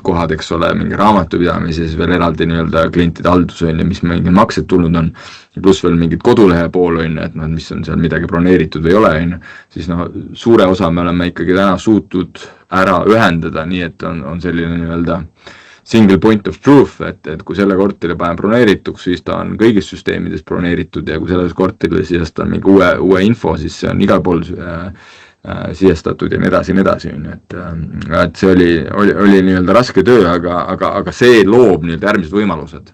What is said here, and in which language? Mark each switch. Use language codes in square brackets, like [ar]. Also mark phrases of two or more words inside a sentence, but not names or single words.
[et] kohad, eks ole, mingi raamatupidamises veel eraldi nii-öelda klientide haldus on ja mis mingid maksed tulnud on, pluss veel mingid kodulehe pool on, et mis on seal midagi broneeritud või ei ole, siis suure osa me oleme ikkagi täna suutud ära ühendada, nii et on selline nii-öelda [en] single point of truth, [et] et kui selle korteri panen broneerituks, siis ta on kõigis süsteemides broneeritud ja kui selles korterile sisestan mingi uue info, siis see on igal pool sisestatud ja nii edasi. Et see oli nii-öelda raske töö, aga see loob nii-öelda järgmised võimalused.